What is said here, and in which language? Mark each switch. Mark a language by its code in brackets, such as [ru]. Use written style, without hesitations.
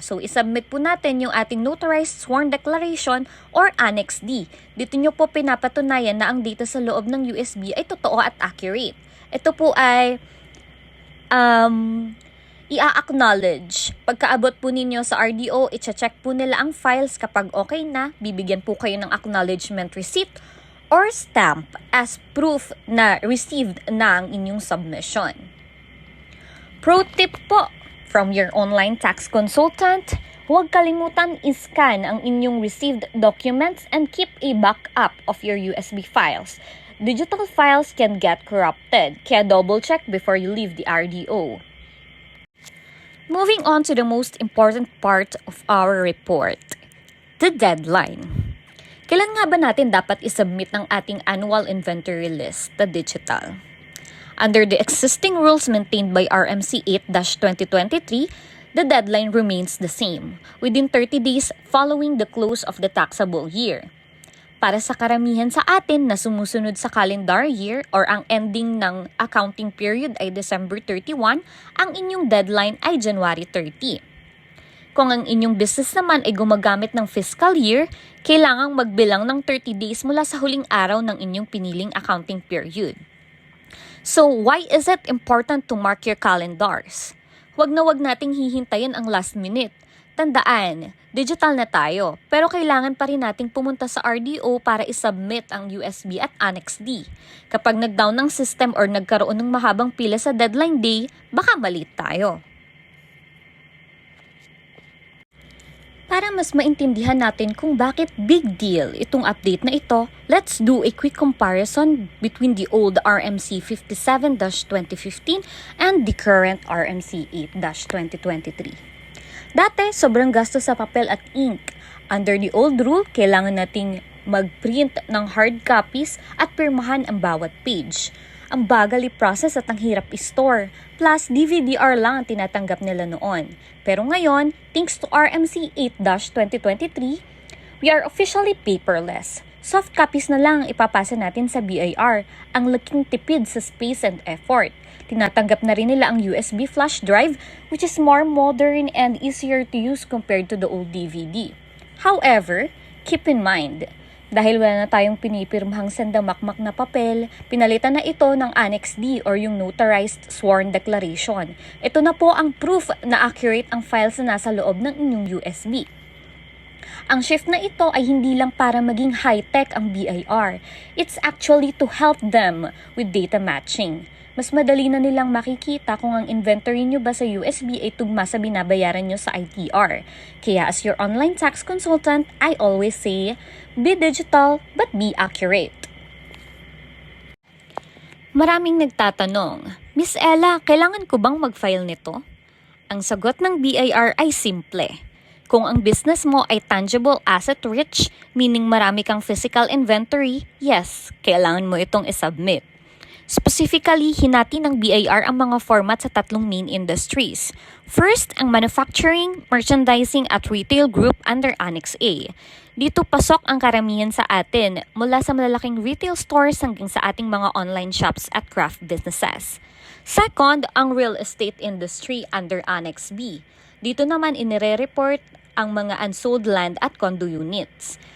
[tl] So, isubmit po natin yung ating notarized sworn declaration or Annex D. Dito nyo po pinapatunayan na ang data sa loob ng USB ay totoo at accurate. Ito po ay i-acknowledge. Pagkaabot po ninyo sa RDO, i-check po nila ang files. Kapag okay na, bibigyan po kayo ng [en] acknowledgement receipt or stamp as proof [tl] na received na ang inyong submission. [en] Pro tip po from your online tax consultant, [tl] huwag kalimutan i-scan ang inyong [en] received documents and keep a backup of your USB files. Digital files can get corrupted, kaya double check before you leave the RDO. Moving on to the most important part of our report, the deadline. [tl] Kailan nga ba natin dapat isubmit ng ating annual inventory list, [en] the digital? Under the existing rules maintained by RMC 8-2023, the deadline remains the same, within 30 days following the close of the taxable year. [tl] Para sa karamihan sa atin na sumusunod sa calendar year or ang ending ng accounting period ay December 31, ang inyong deadline ay January 30. Kung ang inyong business naman ay gumagamit ng fiscal year, kailangang magbilang ng 30 days mula sa huling araw ng inyong piniling accounting period. [en] So, why is it important to mark your calendars? [tl] Huwag nating hihintayin ang last minute. Tandaan, digital na tayo, pero kailangan pa rin nating pumunta sa RDO para isubmit ang USB at Annex D. Kapag nag-down ng system or nagkaroon ng mahabang pila sa deadline day, baka mali tayo. Para mas maintindihan natin kung bakit big deal itong update na ito, [en] let's do a quick comparison between the old RMC 57-2015 and the current RMC 8-2023. [tl] Dati, sobrang gastos sa papel at ink. [en] Under the old rule, [tl] kailangan nating mag-print ng hard copies at pirmahan ang bawat page. Ang bagal i-process at ang hirap i-store. Plus, DVD-R lang ang tinatanggap nila noon. Pero ngayon, [en] thanks to RMC 8-2023, we are officially paperless. [tl] Soft copies na lang ang ipapasa natin sa BIR. Ang laking tipid sa [en] space and effort. [tl] Tinatanggap na rin nila ang [en] USB flash drive, which is more modern and easier to use compared to the old DVD. However, keep in mind, [tl] dahil wala na tayong pinipirmahang sandamakmak na papel, pinalitan na ito ng Annex D or yung notarized sworn declaration. Ito na po ang proof na accurate ang files na nasa loob ng inyong USB. Ang shift na ito ay hindi lang para maging high-tech ang BIR. [en] It's actually to help them with data matching. [tl] Mas madali na nilang makikita kung ang inventory nyo ba sa USB ay tugma sa binabayaran nyo sa ITR. [en] Kaya as your online tax consultant, I always say, be digital but be accurate. [tl] Maraming nagtatanong, Miss Ella, kailangan ko bang mag-file nito? Ang sagot ng BIR ay simple. Kung ang business mo ay [en] tangible asset rich, [tl] meaning marami kang physical inventory, yes, kailangan mo itong isubmit. Specifically, hinati ng BIR ang mga format sa tatlong main industries. [en] First, ang manufacturing, merchandising at retail group under Annex A. [tl] Dito pasok ang karamihan sa atin mula sa malalaking retail stores hanggang sa ating mga online shops at craft businesses. [en] Second, ang real estate industry under Annex B. [tl] Dito naman inire-report ang mga unsold land at condo units.